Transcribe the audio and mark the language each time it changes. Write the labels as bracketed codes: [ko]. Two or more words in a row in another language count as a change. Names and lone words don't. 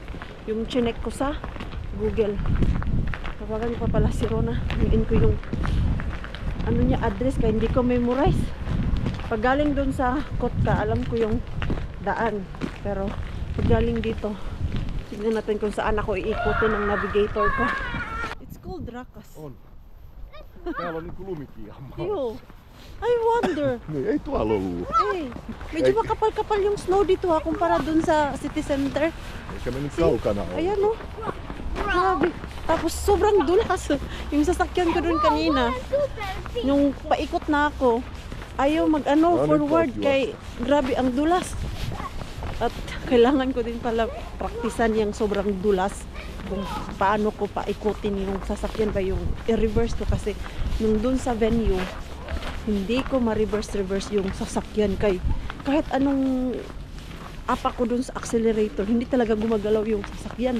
[tl] Yung chinek ko sa Google. Tawagan ko pa pala si Rona. Hingin ko yung ano niya address kaya hindi ko memorize. Pag galing dun sa Kotka, alam ko yung daan. Pero pag galing dito, tignan natin kung saan ako iikutin ng navigator ko. [en] It's called Rakas. [fi] On. Täällä on niinku lumikiama. [en] Ew. I wonder. [fi] Niin, ei tuolla ollut. [tl] Eh, medyo makapal-kapal yung snow dito ha, kumpara dun sa city center. [fi] Eikä me nyt kaukana ole. [tl] Ayan o. Grabe. Tapos sobrang dulas. Yung sasakyan ko dun kanina, yung paikot na ako, ayaw mag-ano, forward kay grabe ang dulas. At kailangan ko din pala praktisan yung sobrang dulas kung paano ko paikutin yung sasakyan ba yung i-reverse ko kasi nung dun sa venue hindi ko ma-reverse yung sasakyan kay kahit anong apa ko dun sa accelerator hindi talaga gumagalaw yung sasakyan.